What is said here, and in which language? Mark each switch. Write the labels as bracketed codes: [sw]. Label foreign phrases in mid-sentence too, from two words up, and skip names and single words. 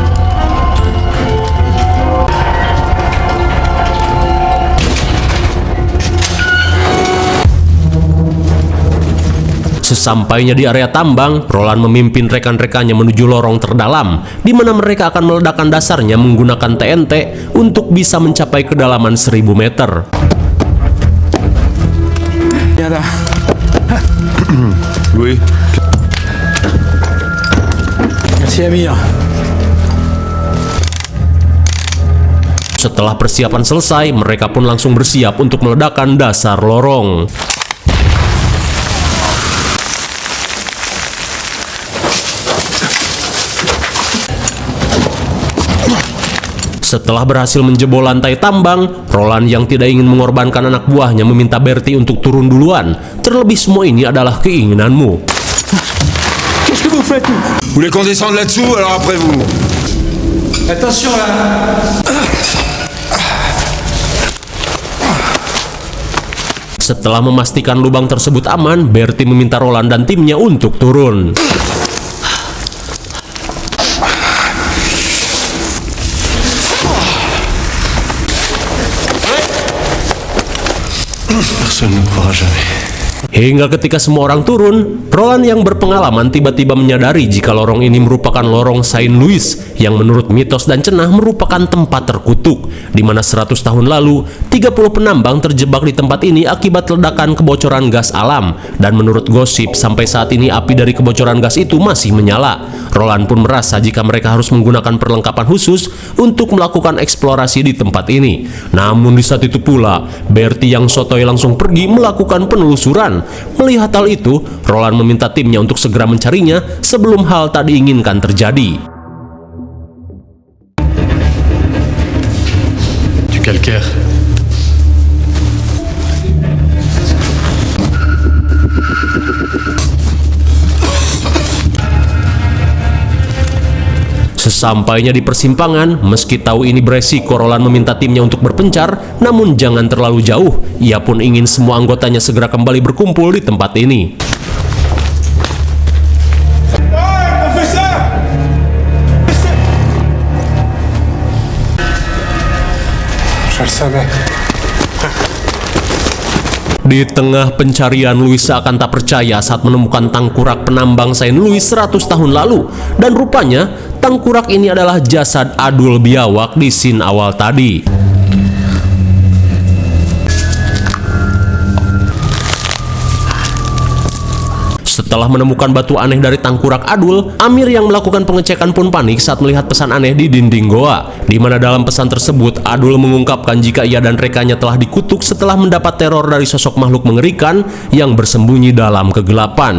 [id] Sesampainya di area tambang, Roland memimpin rekan-rekannya menuju lorong terdalam, di mana mereka akan meledakkan dasarnya menggunakan TNT untuk bisa mencapai kedalaman 1000 meter. [fr] Oui. Merci Amir. [id] Setelah persiapan selesai, mereka pun langsung bersiap untuk meledakkan dasar lorong. Setelah berhasil menjebol lantai tambang, Roland yang tidak ingin mengorbankan anak buahnya meminta Bertie untuk turun duluan. Terlebih semua ini adalah keinginanmu. [fr] Qu'est-ce que vous faites? Vous voulez qu'on descende là-dessous, alors après vous. Attention là. [id] Setelah memastikan lubang tersebut aman, Bertie meminta Roland dan timnya untuk turun. [fr] Personne ne croira jamais. [id] Hingga ketika semua orang turun, Roland yang berpengalaman tiba-tiba menyadari jika lorong ini merupakan lorong Saint Louis yang menurut mitos dan cenah merupakan tempat terkutuk, di mana 100 tahun lalu 30 penambang terjebak di tempat ini akibat ledakan kebocoran gas alam, dan menurut gosip sampai saat ini api dari kebocoran gas itu masih menyala. Roland pun merasa jika mereka harus menggunakan perlengkapan khusus untuk melakukan eksplorasi di tempat ini. Namun di saat itu pula, Bertie yang sotoy langsung pergi melakukan penelusuran. Melihat hal itu, Roland meminta timnya untuk segera mencarinya sebelum hal tak diinginkan terjadi. [fr] Du calcaire. [id] Sesampainya di persimpangan, meski tahu ini beresiko, Roland meminta timnya untuk berpencar, namun jangan terlalu jauh. Ia pun ingin semua anggotanya segera kembali berkumpul di tempat ini. [fr] Je le savais. [id] Di tengah pencarian, Louis seakan tak percaya saat menemukan tangkurak penambang Saint Louis 100 tahun lalu. Dan rupanya, tangkurak ini adalah jasad Adul biawak di scene awal tadi. Setelah menemukan batu aneh dari tangkurak Adul, Amir yang melakukan pengecekan pun panik saat melihat pesan aneh di dinding goa, di mana dalam pesan tersebut Adul mengungkapkan jika ia dan rekannya telah dikutuk setelah mendapat teror dari sosok makhluk mengerikan yang bersembunyi dalam kegelapan.